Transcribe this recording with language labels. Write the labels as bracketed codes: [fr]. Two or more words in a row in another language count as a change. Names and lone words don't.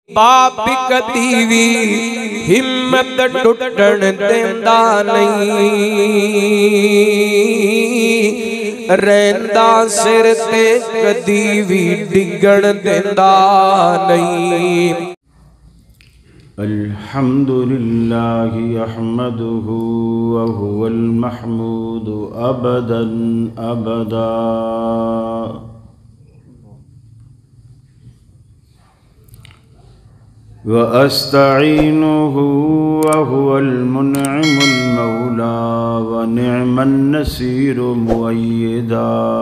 [pa] باپ کدی وی ہمت ٹوٹن دیندا نہیں، رہندا سر تے کدی وی ڈگن دیندا نہیں۔ [ar] الحمدللہ احمدہ وہو المحمود ابدا ابدا، وأستعينه وهو المنعم المولى ونعم النصير مؤيدا،